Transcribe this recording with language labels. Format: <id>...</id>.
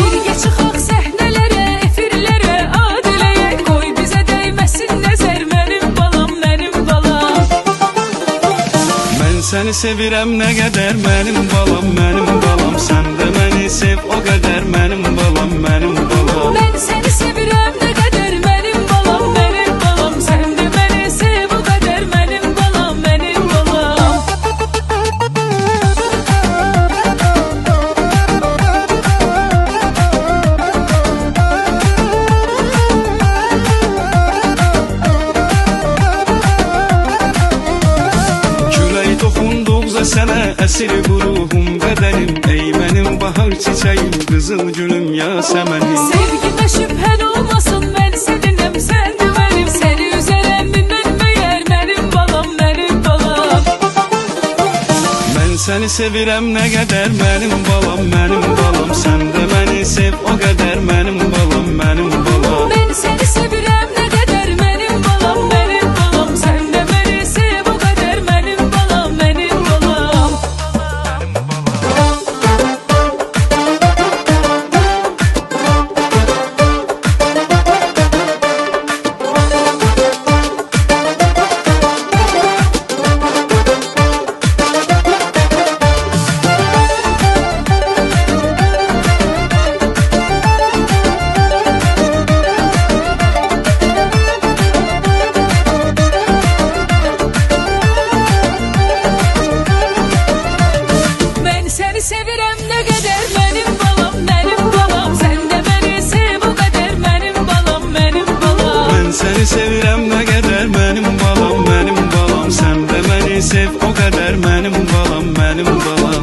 <az>Birgə çıxaq səhnələrə, efirlərə, ad eləyək. Qoy bizə dəyməsin nəzər, mənim balam, mənim balam. Mən səni sevirəm nə qədər mənim balam, mənim balam. Sən də məni sev o qədər mənim balam, mənim balam.</az> <tr>Ben seni sevirem ne kadar benim balam, benim balam. Sen de beni sev o kadar benim balam, benim balam.</tr> <az>Külək toxunduqca sənə əsir bu ruhum, bədənim. Ey mənim bahar çiçəyim, qızıl gülüm, yasəmənim.</az> <tr>Sevgime şüphen olmasın, ben seninəm, sen de benim. Seni üzerem bilmem meğer, benim balam, benim balam.</tr> <az>Mən səni sevirəm nə qədər mənim balam, mənim balam. Sən də məni sev o qədər mənim balam, mənim balam.</az> <tr>Ben seni sevirem ne kadar benim balam, benim balam. Sen de beni sev o kadar benim balam, benim balam. Ben seni sevirem ne kadar benim balam, benim balam. Sen de beni sev o kadar benim balam, benim balam.</tr> <az>Mən səni sevirəm nə qədər mənim balam, mənim balam. Sən də məni sev o qədər mənim balam, mənim balam.</az>